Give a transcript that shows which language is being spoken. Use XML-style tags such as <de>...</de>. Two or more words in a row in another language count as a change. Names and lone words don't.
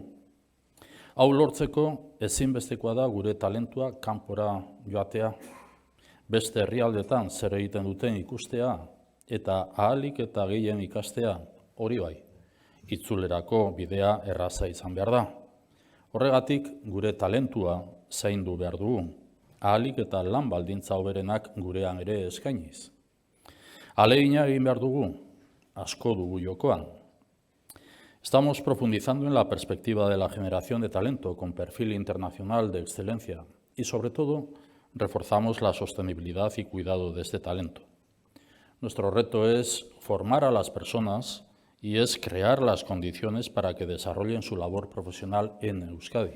<eu>Hau lortzeko ezinbestekoa da gure talentua kanpora joatea, beste herrialdetan zer egiten duten ikustea eta ahalik eta gehien ikastea, hori bai. Itzulerako bidea erraza izan behar da. Horregatik, gure talentua zaindu behar dugu, ahalik eta lan baldintza hoberenak gurean ere eskainiz. Ahalegina egin behar dugu, asko dugu jokoan.</eu> <es>Estamos profundizando en la perspectiva de la generación de talento con perfil internacional de excelencia y, sobre todo, reforzamos la sostenibilidad y cuidado de este talento. Nuestro reto es formar a las personas y es crear las condiciones para que desarrollen su labor profesional en Euskadi.</es>